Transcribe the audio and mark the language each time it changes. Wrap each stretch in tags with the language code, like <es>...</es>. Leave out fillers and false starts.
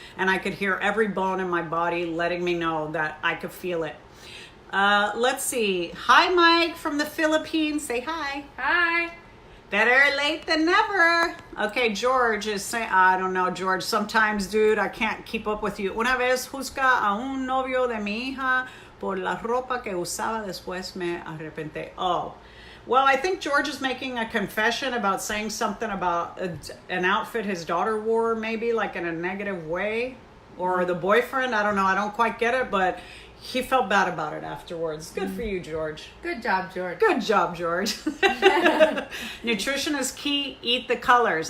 <en>And I could hear every bone in my body letting me know that I could feel it. Let's see. Hi, Mike from the Philippines. Say hi. Hi. Better late than never. Okay, George is saying, I don't know, George. Sometimes, dude, I can't keep up with you.</en> <es>Una vez juzga a un novio de mi hija por la ropa que usaba, después me arrepenté.</es> <en>Oh. Well, I think George is making a confession about saying something about an outfit his daughter wore, maybe like in a negative way, or the boyfriend. I don't know. I don't quite get it, but he felt bad about it afterwards. Good for you, George. Good job, George. Good job, George. Nutrition is key. Eat the colors.</en>